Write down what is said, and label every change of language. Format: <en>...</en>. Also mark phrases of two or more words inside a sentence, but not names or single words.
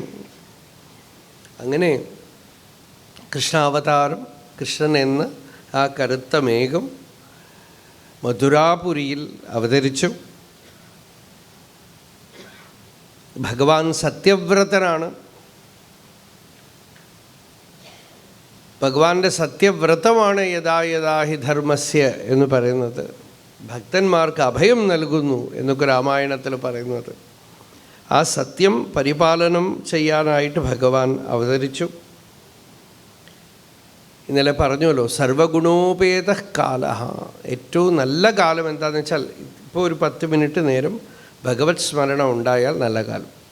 <ml>അങ്ങനെ കൃഷ്ണാവതാരം, കൃഷ്ണൻ എന്ന ആ കറുത്ത മേഘം മധുരാപുരിയിൽ അവതരിച്ചു. ഭഗവാൻ സത്യവ്രതനാണ്. ഭഗവാന്റെ സത്യവ്രതമാണ്</ml> <sa>യഥാ യഥാ ഹി ധർമ്മസ്യ</sa> <ml>എന്ന് പറയുന്നത്. ഭക്തന്മാർക്ക് അഭയം നൽകുന്നു എന്നൊക്കെ രാമായണത്തിൽ പറയുന്നത്. ആ സത്യം പരിപാലനം ചെയ്യാനായിട്ട് ഭഗവാൻ അവതരിച്ചു. ഇന്നലെ പറഞ്ഞല്ലോ,</ml> <sa>സർവഗുണോപേത കാല.</sa> <ml>ഏറ്റവും നല്ല കാലം എന്താണെന്ന് വെച്ചാൽ, ഇപ്പോൾ ഒരു 10 മിനിറ്റ് നേരം ഭഗവത് സ്മരണ ഉണ്ടായാൽ നല്ല കാലം.</ml>